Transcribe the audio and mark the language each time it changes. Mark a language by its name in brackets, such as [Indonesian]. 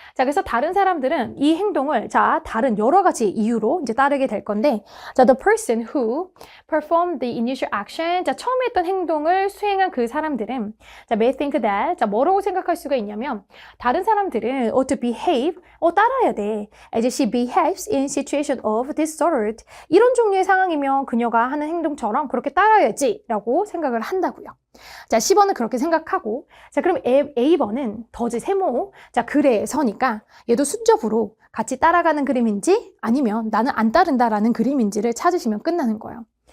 [Korean] 자, 그래서 다른 사람들은 이 행동을 다른 여러 가지 이유로 이제 따르게 될 건데, [English] the person who performed the initial action, [Korean] 처음에 했던 행동을 수행한 그 사람들은 [English] may think that, [Korean] 뭐라고 생각할 수가 있냐면, 다른 사람들은 [English] to behave, [Korean] 따라야 돼. [English] as she behaves in situation of this sort. [Korean] 이런 종류의 상황이면 그녀가 하는 행동처럼 그렇게 따라야지 라고 생각을 한다고요. 자, 10번은 그렇게 생각하고, 자, 그럼 A번은 더즈 세모, 자, 그래서니까 얘도 순접으로 같이 따라가는 그림인지 아니면 나는 안 따른다라는 그림인지를 찾으시면 끝나는 거예요.